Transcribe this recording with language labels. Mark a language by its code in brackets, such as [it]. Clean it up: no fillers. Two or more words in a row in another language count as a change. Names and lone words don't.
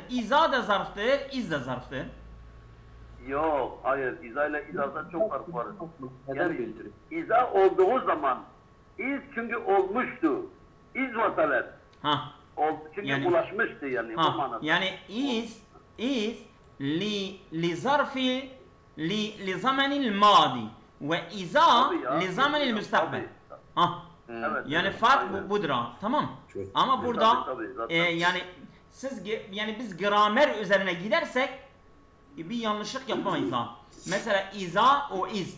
[tr] İza da zarftır, iz de zarftır. Yok, hayır. İza ile izada çok fark var. Yani iza olduğu zaman iz çünkü olmuştu. [ar] إذ وصلت. [tr] Çünkü yani, ulaşmıştı yani bu manada. [ar] Yani إذ لظرف الزمان الماضي وإذا للزمان المستقبل. [tr] Evet, yani fark budur ha. Tamam. Ama burada yani biz gramer üzerine gidersek bir yanlışlık yapamayız ha. Mesela iza o iz.